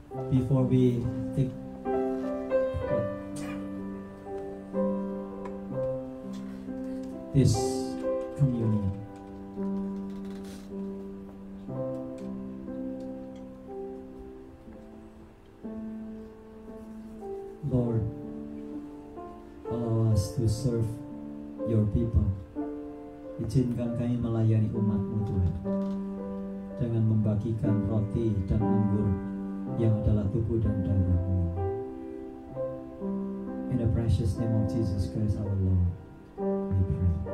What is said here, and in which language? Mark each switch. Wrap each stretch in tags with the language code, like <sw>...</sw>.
<en>Before we take this communion, Lord, allow us to serve your people.</en> <id>Izinkan kami melayani umat-Mu Tuhan, dengan membagikan roti dan anggur yang adalah tubuh dan darah-Mu.</id> <en>In the precious name of Jesus Christ our Lord, we pray.</en>